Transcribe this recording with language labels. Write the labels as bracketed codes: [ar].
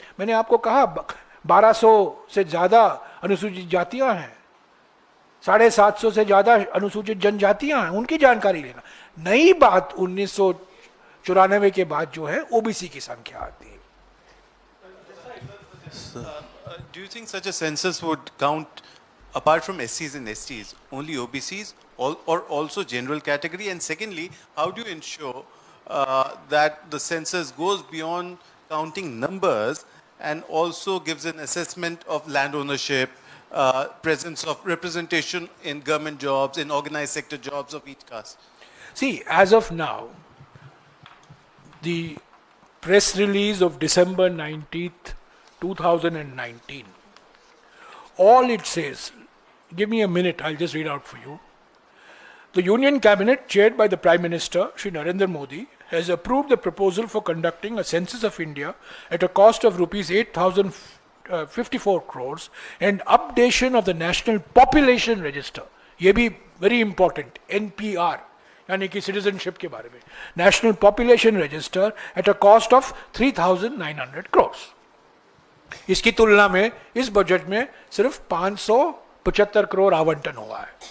[hi] मैंने आपको कहा 1200 से ज्यादा अनुसूचित जातियां हैं, 750 से ज्यादा अनुसूचित जनजातियां हैं, उनकी जानकारी लेना। नई बात 1994 के बाद जो है ओबीसी की संख्या आती है। [en] Do you think such a census would count, apart from SCs and STs, only OBCs or also general category? And secondly, how do you ensure that the census goes beyond counting numbers and also gives an assessment of land ownership, presence of representation in government jobs, in organized sector jobs of each caste? See, as of now, the press release of December 19th, 2019, all it says, give me a minute, I'll just read out for you. The Union Cabinet, chaired by the Prime Minister, Shri Narendra Modi, has approved the proposal for conducting a census of India at a cost of rupees 8,054 crores and updation of the National Population Register. [hi] ये भी [en] very important, [hi] NPR, यानी कि citizenship के बारे में. [en] National Population Register at a cost of 3,900 crores. [hi] इसकी तुलना में इस बजट में सिर्फ 575 करोड़ आवंटन हुआ है.